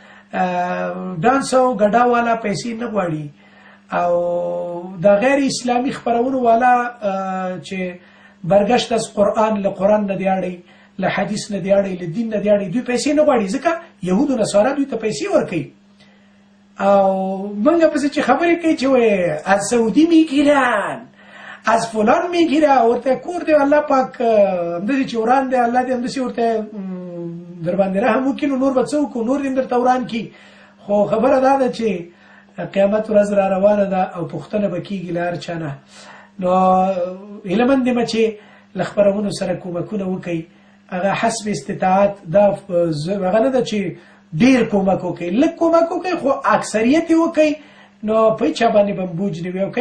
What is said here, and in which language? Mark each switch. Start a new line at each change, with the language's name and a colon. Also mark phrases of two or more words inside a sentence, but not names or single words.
Pashto: ډانس او ګډا والا پیسې نه غواړي او د غیر اسلامي خپرونو والا چې
Persian: برګشت از قرآن
Pashto: له قرآن نه دی اړی، له حدیث نه دی اړی، له دین نه دی اړی، دوی پیسې نه غواړي ځکه یهود و نصارا دوی ته پیسې ورکوي. او موږ پسې چې خبرې کوي چې
Persian: از سعودی میگیرن، از فلان میگیره،
Pashto: ورته کور دی الله پاک همداسې چې وران دی، الله دې همداسې ورته در باندې رحم وکړي نو نور به څه وکړو، نور دې هم درته وران کړي. خو خبره دا ده چې قیامت ورځ را روانه ده او پوښتنه به کېږي له هر چا نه. نو هیله مند یم چې له خپرونو سره کومکونه وکړئ، هغه حسب استطاعت، دا هغه نه ده چې ډېر کومک وکړئ، لږ کومک وکړئ خو اکثریت یې وکړئ نو په هېچا باندې به بوج نه وي.